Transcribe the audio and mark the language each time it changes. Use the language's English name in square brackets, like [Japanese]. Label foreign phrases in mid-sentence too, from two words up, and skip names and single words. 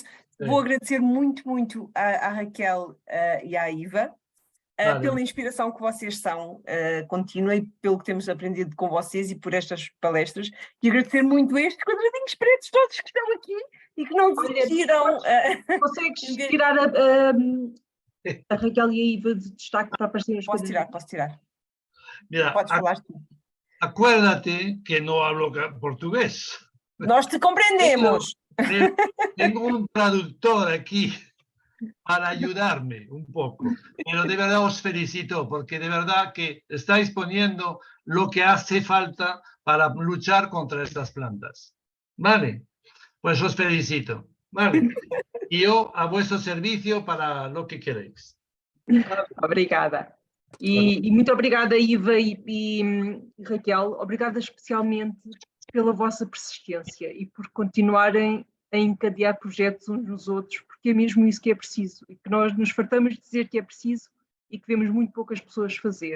[Portuguese] Vou agradecer muito, muito à Raquel e à Iva pela inspiração que vocês são contínua e pelo que temos aprendido com vocês e por estas palestras, e agradecer muito estes quadradinhos pretos todos que estão aqui e que não desistiram. Consegues tirar a Raquel e a Iva de destaque para aparecer nos quadradinhos? Posso tirar. [Spanish] Mira, [Portuguese] Podes falar tu. [Spanish] acuérdate que no hablo portugués. [Portuguese] Nós te compreendemos. [Spanish] Tengo un traductor aquí para ayudarme un poco, pero de verdad os felicito porque de verdad que estáis poniendo lo que hace falta para luchar contra estas plantas. Vale, pues os felicito. Vale, y yo a vuestro servicio para lo que queréis. [Portuguese] Obrigada. E muito obrigada, Iva e Raquel. Obrigada especialmente pela vossa persistência e por continuarem a encadear projetos uns nos outros, porque é mesmo isso que é preciso, e que nós nos fartamos de dizer que é preciso e que vemos muito poucas pessoas fazer.